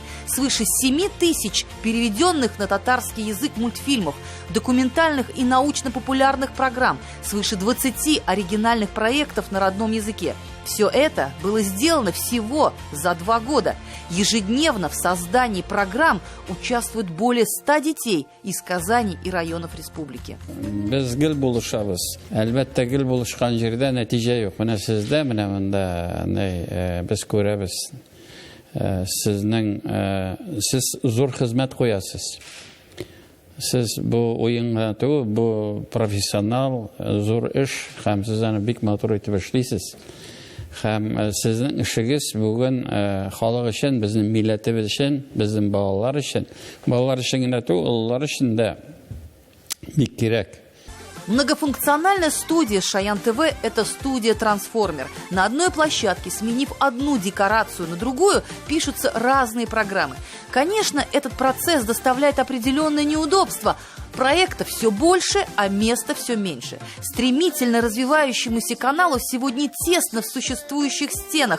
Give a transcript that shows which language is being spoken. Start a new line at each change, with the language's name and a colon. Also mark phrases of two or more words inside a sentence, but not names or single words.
Russian: Свыше 7000 переведенных на татарский язык мультфильмов, документальных и научно-популярных программ, свыше 20 оригинальных проектов на родном языке. Все это было сделано всего за 2 года. Ежедневно в создании программ участвуют более 100 детей из Казани и районов республики.
Tatar: Без гел булышабыз. Әлбәттә, гел булышкан җирдә нәтиҗә юк. Менә сездә, менә монда без күрәбез. Сез зур хезмәт куясыз. Сез бу уенга түгел, бу профессионал, зур эш, һәм сез аны бик матур итеп эшлисез. Һәм сезнең эшегез бүген халык өчен, безнең милләтебез өчен, безнең балалар өчен генә түгел, уллар өчен дә бик кирәк.
Russian: Многофункциональная студия Шаян ТВ – это студия «Трансформер». На одной площадке, сменив одну декорацию на другую, пишутся разные программы. Конечно, этот процесс доставляет определенные неудобства. Проектов все больше, а места все меньше. Стремительно развивающемуся каналу сегодня тесно в существующих стенах.